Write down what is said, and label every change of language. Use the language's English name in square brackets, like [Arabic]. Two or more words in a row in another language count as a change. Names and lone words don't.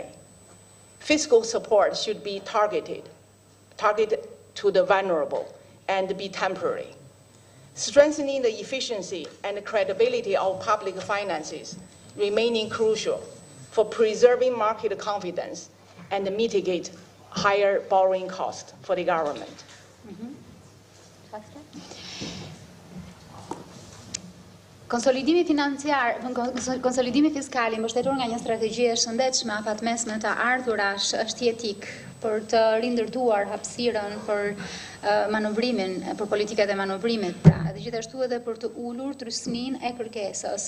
[English] Fiscal support should be targeted to the vulnerable and be temporary. Strengthening the efficiency and credibility of public finances remaining crucial for preserving market confidence and mitigate higher borrowing costs for the government. [Albanian] Konsolidimi fiskal i mbështetur nga një strategji e shëndetshme afatmesme të ardhurash është jetik për të rindërtuar hapësirën për manovrimin, për politikat e manovrimit, pra, dhe gjithashtu edhe për të ulur trysninë e kërkesës.